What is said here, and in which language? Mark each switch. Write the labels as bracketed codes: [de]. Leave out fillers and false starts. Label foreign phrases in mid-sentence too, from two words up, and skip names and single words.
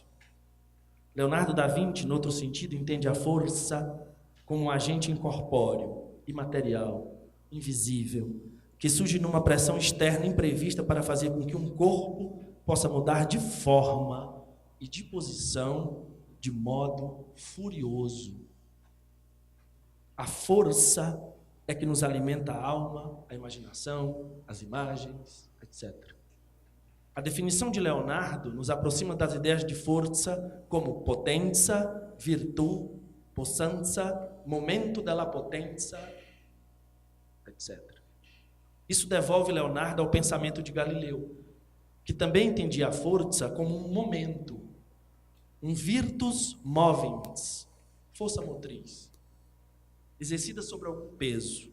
[pt] Leonardo da Vinci, no outro sentido, entende a força como um agente incorpóreo, imaterial, invisível, que surge numa pressão externa imprevista para fazer com que um corpo possa mudar de forma e de posição de modo furioso. A força é que nos alimenta a alma, a imaginação, as imagens, etc. A definição de Leonardo nos aproxima das ideias de força como [it] potenza, virtù, possanza, momento della potenza, [pt] etc. Isso devolve Leonardo ao pensamento de Galileu, que também entendia a força como um momento, um [la] virtus movens, [pt] força motriz, exercida sobre algum peso.